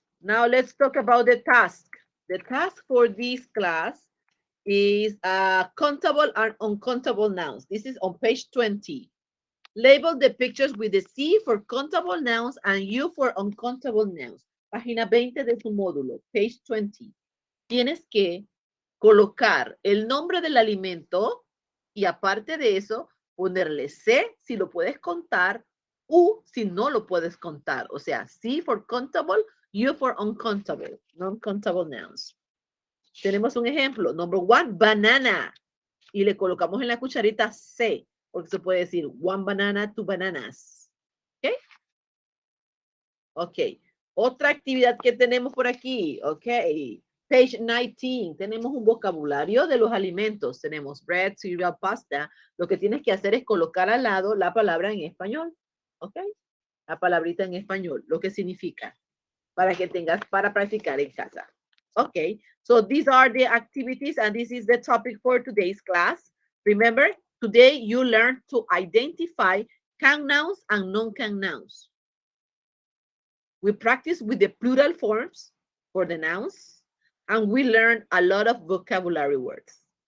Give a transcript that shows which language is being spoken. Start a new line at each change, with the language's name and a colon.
English: Now let's talk about the task. The task for this class is countable and uncountable nouns. This is on page 20. Label the pictures with the C for countable nouns and U for uncountable nouns.
Spanish: Página 20 de su módulo,
English: page 20.
Spanish: Tienes que colocar el nombre del alimento y aparte de eso, ponerle C si lo puedes contar U si no lo puedes contar. O sea,
English: C for countable, U for uncountable, non-countable nouns.
Spanish: Tenemos un ejemplo.
English: Number 1, banana.
Spanish: Y le colocamos en la cucharita C, porque se puede decir 1 banana, 2 bananas. ¿Ok? Ok. Otra actividad que tenemos por aquí. Ok. Page 19. Tenemos un vocabulario de los alimentos. Tenemos bread, cereal, pasta. Lo que tienes que hacer es colocar al lado la palabra en español. Ok. La palabrita en español. Lo que significa. Para que tengas para practicar en casa.
English: Okay, so these are the activities and this is the topic for today's class. Remember, today you learned to identify count nouns and non-count nouns. We practice with the plural forms for the nouns and we learned a lot of vocabulary words.